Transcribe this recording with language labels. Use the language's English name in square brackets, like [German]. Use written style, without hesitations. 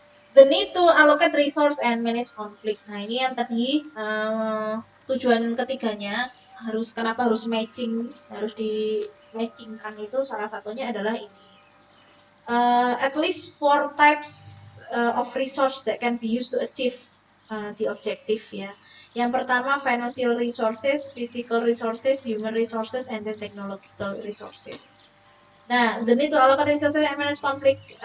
[English] The need to allocate resource and manage conflict. [Indonesian] Nah, ini yang tadi tujuan ketiganya kenapa harus matching, harus di matchingkan itu salah satunya adalah ini. [English] At least four types of resource that can be used to achieve the objective ya. [Indonesian] Yang pertama [English] financial resources, physical resources, human resources, and then technological resources. Nah, the need to allocate resources and manage conflict.